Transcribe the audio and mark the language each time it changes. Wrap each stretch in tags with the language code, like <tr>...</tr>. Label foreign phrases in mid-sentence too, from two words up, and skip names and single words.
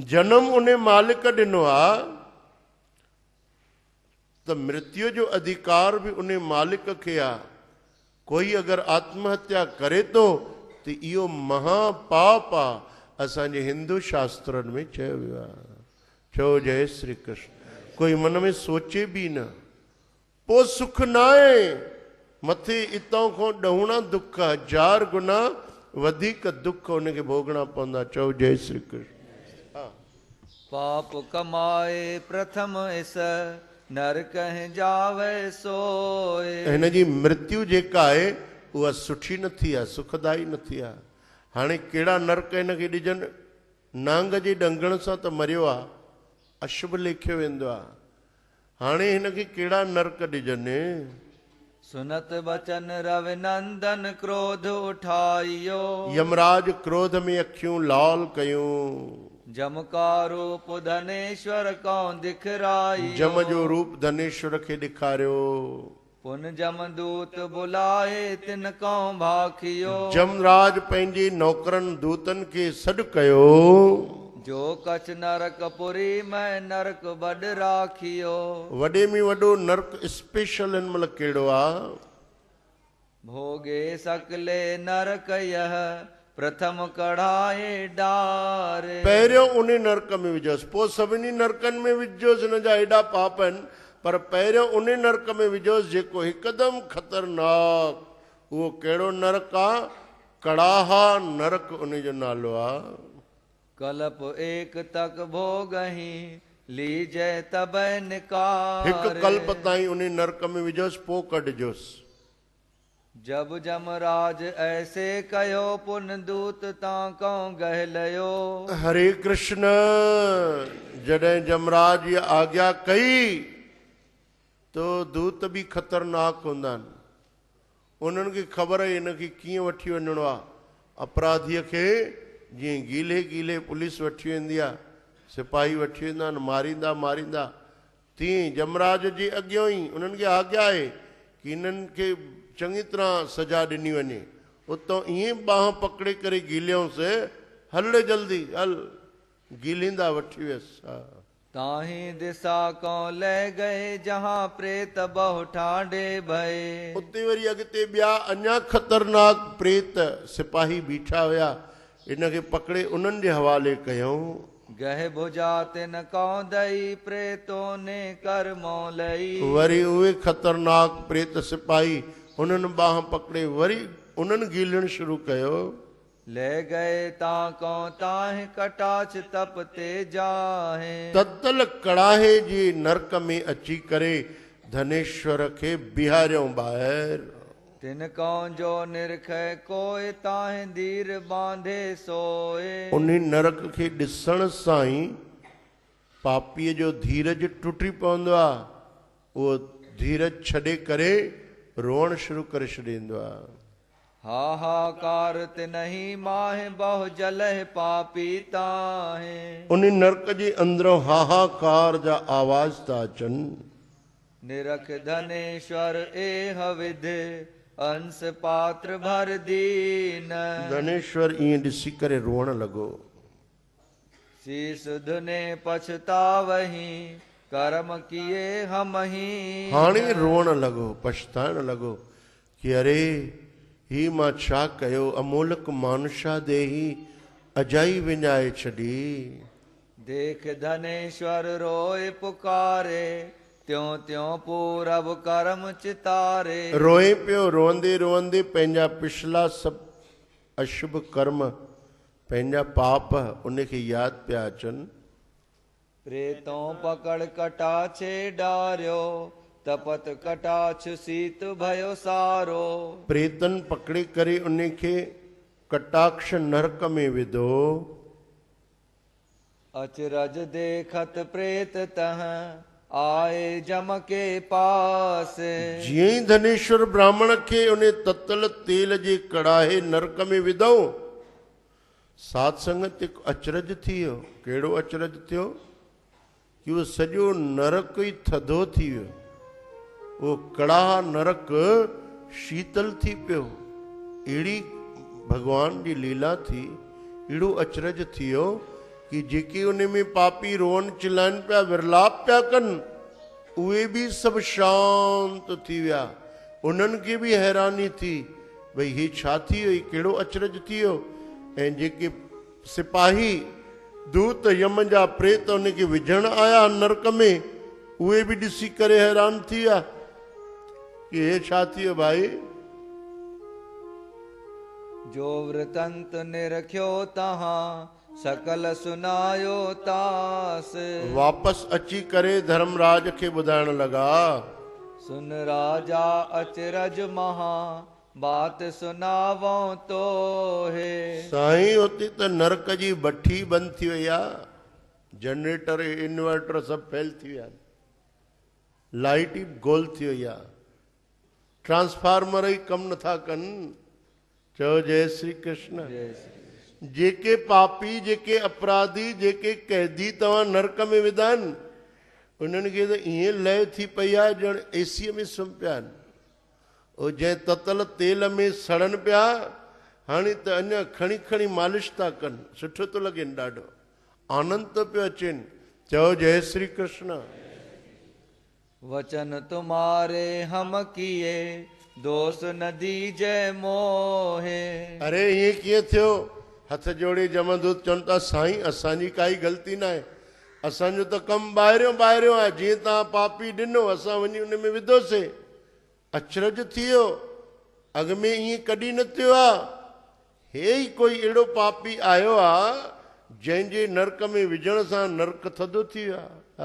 <sd>जनम उन मालिक ॾिनो आहे, त मृत्यु जो अधिकार बि उन मालिक खे आहे। कोई अगरि आत्महत्या करे थो त इहो महापाप आहे, असांजे हिंदू शास्त्रनि में चयो वियो आहे। चओ जय श्री कृष्ण। कोई मन में सोचे बि न, पोइ सुख न आहे, मथे इतां खां ॾहुणा दुख, 1000 गुना वधीक दुख उनखे भोगणा पवंदा। चओ जय श्री कृष्ण।</sd> <hi>पाप कमाए प्रथम इस नर कह जावे सोए।</hi> <sd>हिन जी मृत्यु जेका आहे उहा सुठी नथी आहे, सुखदाई नथी आहे। हाणे कहिड़ा नरक हिनखे ॾिजनि, नांग जे ॾंगण सां त मरियो आहे, अशुभ लेखियो वेंदो आहे। हाणे हिनखे कहिड़ा नरक ॾिजनि।</sd> <hi>सुनत बचन रविनंदन क्रोध उठाइयो।</hi> <sd>यमराज क्रोध में अखियूं लाल कयूं।</sd> <hi>जम का रूप धनेश्वर कौं दिखराई।</hi> <sd>जम जो रूप धनेश्वर खे ॾेखारियो।</sd> <hi>पुन जमदूत बुलाए तिन कौं भाखियो।</hi> <sd>जमराज पंहिंजे नौकरनि दूतनि खे सॾु कयो।</sd> <hi>जो कछ नरक पुरी मैं नरक बड़ राखियो।</hi> <sd>वॾे में वॾो नरक स्पेशल हिन महिल कहिड़ो आहे।</sd> <hi>भोगे सकले नरक यह प्रथम कढ़ाए डारे।</hi> <sd>पहिरियों उन नरक में विझोसि, पोइ सभिनी नरकनि में विझोसि, हिन जा एॾा पाप आहिनि, पर पहिरियों उन नरक में विझोसि जेको हिकदमि ख़तरनाक। उहो कहिड़ो नरक आहे? कड़ाहा नरक उन जो नालो आहे।</sd> <hi>कल्प एक तक भोगही लीजे तब निकार।</hi> <sd>हिकु कल्प ताईं उन नरक में विझोसि, पोइ कढिजोसि।</sd> <hi>जब जमराज ऐसे कयो पुन दूत तां कौं गहलयो।</hi> <sd>हरे कृष्ण। जॾहिं जमराज ये आज्ञा कई तो दूत भी खतरनाक हूंदा आहिनि। उन्हनि खे ख़बर आहे हिनखे कीअं वठी वञिणो आहे। अपराधीअ खे जीअं गीले गीले पुलिस वठी वेंदी आहे, सिपाही वठी वेंदा आहिनि, मारींदा, तीअं जमराज जे अॻियां ई उन्हनि खे आज्ञा आहे कि हिननि खे चङी तरह सजा ॾिनी वञे। उतां ईअं बांह पकड़े करे गीलियोसि, हल जल्दी हल, गीलींदा वठी वियसि।</sd> <hi>ताही दिशा कौं ले गए जहां प्रेत बहु ठाडे भय।</hi> <sd>उते वरी अॻिते ॿिया अञा ख़तरनाक प्रेत सिपाही बीठा हुया, इनखे पकड़े उन्हनि जे हवाले कयऊं।</sd> <hi>गह भुजा तिन कौं दई प्रेतो ने कर मौलई।</hi> <sd>वरी उहे ख़तरनाक प्रेत सिपाही उन्हनि बांह पकड़े वरी उन्हनि गीलणु शुरू कयो।</sd> <hi>ले गए तां कौं ताहि कटाछ तप ते जाहे।</hi> <sd>ततल कड़ाहे जे नरक में अची करे धनेश्वर खे बिहारियऊं ॿाहिरि।</sd> <hi>तिन कौं जो निरखै कोय ताहि धीर बांधे सोए।</hi> <sd>उन नरक खे ॾिसण सां ई पापीअ जो धीरज टुटी पवंदो आहे। उहो धीरज छॾे करे रोअण शुरू करे छॾींदो आहे।</sd> <hi>हाहाकार तिनहि माहे बहु जलह पापी ताहे।</hi> <sd>उन नरक जे अंदरों हाहाकार जा आवाज था अचनि।</sd> <hi>निरख धनेश्वर एह विध अंश पात्र भर दीन।</hi> <sd>धनेश्वर ईअं ॾिसी करे रोअण लॻो।</sd> <hi>शीस धुने पछतावही कर्म किए हम ही।</hi> <sd>हाणे रोअण लॻो, पछताइण लॻो कि अरे ही मां छा कयो। अमोलक मानुषा देही अजाई विञाए छॾी।</sd> <hi>देख धनेश्वर रोए पुकारे त्यों त्यों पूरब कर्म चितारे।</hi> <sd>रोए पियो, रोंदे रोंदे पंहिंजा पिछला सभु अशुभ कर्म पंहिंजा पाप उनखे यादि पिया अचनि।</sd> <hi>प्रेतों पकड़ कटाछे डारियो तपत कटाछ सीत भयो सारो।</hi> <sd>प्रेतन पकड़े करे उनखे कटाक्ष नरक में विधो।</sd> <hi>अचरज देखत प्रेत तह आए जम के पास।</hi> <sd>जीअं ई धनेश्वर ब्राह्मण खे उन ततल तेल जे कड़ाहे नरक में विधऊं, साध संगत हिकु अचरज थी वियो। कहिड़ो अचरज थियो कि उहो सॼो नरक ई थधो थी वियो, उहो कड़ाह नरक शीतल थी पियो। अहिड़ी भगवान जी लीला थी, अहिड़ो अचरज थी वियो कि जेके उन में पापी रोअन चिल्लाइनि पिया, विरलाप पिया कनि, उहे बि सभु शांत थी विया। उन्हनि खे बि हैरानी थी, भई हे छा थी वियो, कहिड़ो अचरज थी वियो। ऐं जेके सिपाही दूत यम जा प्रेत उनखे विझण आया नरक में, उहे बि ॾिसी करे हैरान थी विया कि हे छा थी वियो भाई।</sd> <hi>जो वृतंत निरख्यो तहां सकल सुनायो तास।</hi> <sd>वापस अची करे धर्मराज खे ॿुधाइण लॻा,</sd> <hi>सुन राजा अचरज महा बात सुनावो तो है।</hi> <sd>साईं उते त नरक जी भट्ठी बंदि थी वई आहे,</sd> <en>generator inverter</en> <sd>सभु फेल थी विया, लाइट ई गोल थी वई आहे, ट्रांसफार्मर ई कमु नथा कनि। चओ जय श्री कृष्ण। जय श्री जेके पापी, जेके अपराधी, जेके कैदी तव्हां नरक में विधा आहिनि, उन्हनि खे त ईअं लय थी पई आहे ॼण एसीअ में सुम्ही पिया आहिनि। उहो जंहिं ततल तेल में सड़नि पिया, हाणे त अञा खणी खणी मालिश था कनि, सुठो थो लॻेनि, ॾाढो आनंद थो पियो अचेनि। चओ जय श्री कृष्ण।</sd> <hi>वचन तुम्हारे हम किए दोष न दीजे मोहे।</hi> <sd>अरे ईअं कीअं थियो, हथ जोड़े जमदूत चवनि था साईं असांजी काई ग़लती न आहे, असांजो त कमु ॿाहिरियों आहे, जीअं तव्हां पापी ॾिनो असां वञी उन में विधोसीं। अचरज थी वियो, अॻ में ईअं कॾहिं न थियो आहे। हे ई कोई अहिड़ो पापी आयो आहे जंहिंजे नरक में विझण सां नरक थधो थी वियो आहे।</sd>